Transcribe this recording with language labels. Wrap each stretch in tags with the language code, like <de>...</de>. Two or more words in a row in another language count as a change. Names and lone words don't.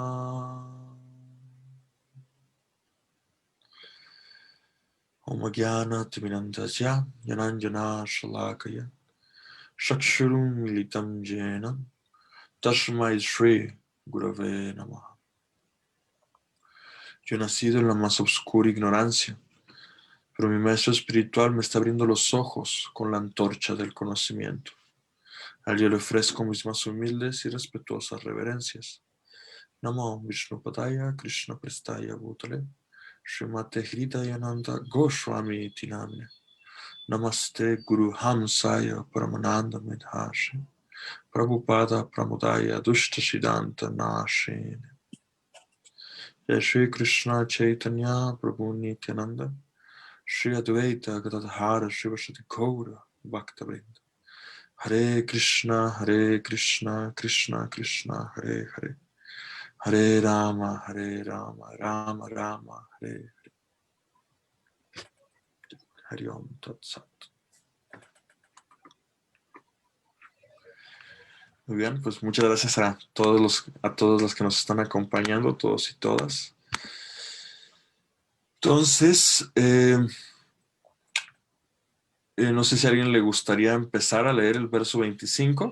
<sa>Om Jnana Timirandasya Yananjana Shalakaya Shakshurum Militam Jena Tasmai Shri Gurave Namaha.</sa> <es>Yo he nacido en la más oscura ignorancia, pero mi maestro espiritual me está abriendo los ojos con la antorcha del conocimiento. A él yo le ofrezco mis más humildes y respetuosas reverencias.</es> <sa>Namo Vishnupadaya Krishna Prestaya Bhutale Srimate Hridayananda Goswami Tinamne. Namaste Guru Hamsaya Paramananda Medhashi Prabhupada Pramudaya Dushta Siddhanta Nashine. Jai Shri Krishna Chaitanya Prabhu Nityananda Shri Advaita Gadadhara Shivasati Gaura Bhaktivinoda. Hare Krishna Krishna Krishna Hare Hare Hare Rama Rama Rama Hare Hare. Hari Om Tat Sat.</sa> <es>Muy bien, pues muchas gracias a todos los que nos están acompañando, todos y todas. Entonces, no sé si a alguien le gustaría empezar a leer el verso 25.</es>